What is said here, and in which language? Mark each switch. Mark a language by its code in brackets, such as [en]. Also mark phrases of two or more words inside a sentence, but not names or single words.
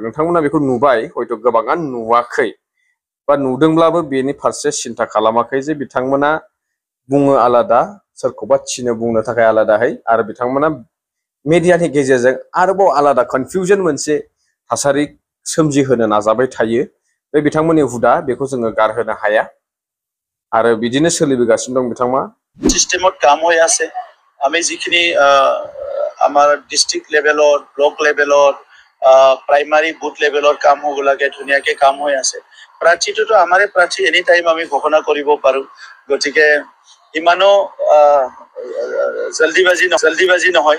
[brx] नोंथांमोना बेखौ नुबाय, हयथ' गोबाङा नुवाखै, बा नुदोंब्लाबो बेनि फारसे सिन्था खालामाखै जे बिथांमोना बुङो आलादा, सोरखौबा थिनो बुंनो थाखाय आलादाहै, आरो बिथांमोना मिडियानि गेजेरजों आरोबाव आलादा कनफिउजन मोनसे थासारि सोमजिहोनो नाजाबाय थायो। बे बिथांमोननि हुदा, बेखौ जोङो गारहोनो हाया, आरो बिदिनो सोलिबोगासिनो दं बिथांमोना। [as] सिस्टेमত কাম হৈ আছে। আমি যিখিনি আমাৰ [en] district level, block level, primary booth level [as] কাম হ'ব লাগে, ধুনীয়াকৈ কাম হৈ আছে। প্ৰাৰ্থীটোতো আমাৰে প্ৰাৰ্থী, [en] any time [as] আমি ঘোষণা কৰিব পাৰোঁ। গতিকে ইমানো জলদিবাজি নহয়।